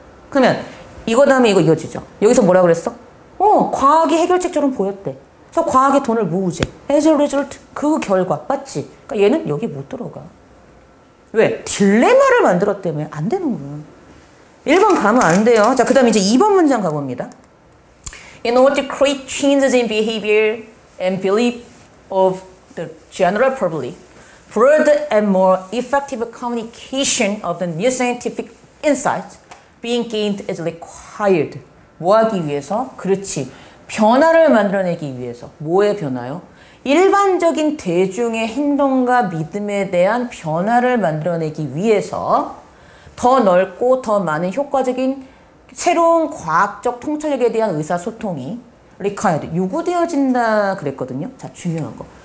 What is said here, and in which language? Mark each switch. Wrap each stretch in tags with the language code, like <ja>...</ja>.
<ko>그러면 이거 다음에 이거 이어지죠. 여기서 뭐라 그랬어? 과학이 해결책처럼 보였대. 그래서 과학에 돈을 모으지.</ko> <en>as a result</en> <ko>그 결과 맞지? 그러니까 얘는 여기 못 들어가. 왜? 딜레마를 만들었다며 안 되는 거야. 1번 가면 안 돼요. 자, 그 다음에 이제 2번 문장 가봅니다.</ko> <en>In order to create changes in behavior and belief of the general public, broader and more effective communication of the new scientific insights being gained is required.</en> <ko>뭐 하기 위해서? 그렇지. 변화를 만들어내기 위해서. 뭐의 변화요? 일반적인 대중의 행동과 믿음에 대한 변화를 만들어내기 위해서 더 넓고 더 많은 효과적인 새로운 과학적 통찰력에 대한 의사소통이 required, 요구되어진다 그랬거든요. 자, 중요한 거.</ko>